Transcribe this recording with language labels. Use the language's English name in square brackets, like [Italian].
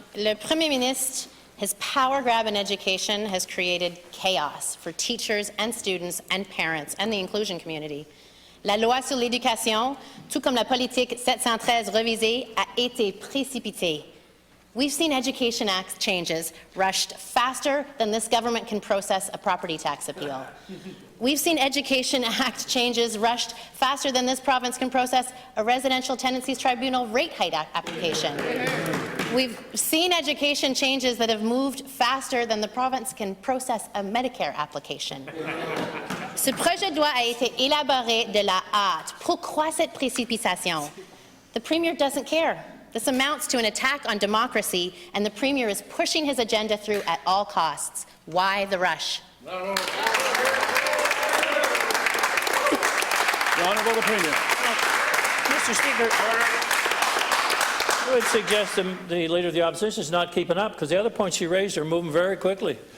[French] Le Premier ministre, [English] his power grab in education has created chaos for teachers and students and parents and the inclusion community. [French] La loi sur l'éducation, tout comme la politique 713 révisée, a été précipitée. [English] We've seen Education Act changes rushed faster than this government can process a property tax appeal. We've seen Education Act changes rushed faster than this province can process a residential tenancies tribunal rate hike application. We've seen education changes that have moved faster than the province can process a Medicare application. [French] Ce projet de loi a été élaboré de la hâte. Pourquoi cette précipitation? [English] The Premier doesn't care. This amounts to an attack on democracy, and the Premier is pushing his agenda through at all costs. Why the rush? The Honourable the Premier. Mr. Speaker, I would suggest the Leader of the Opposition is not keeping up, because the other points she raised are moving very quickly.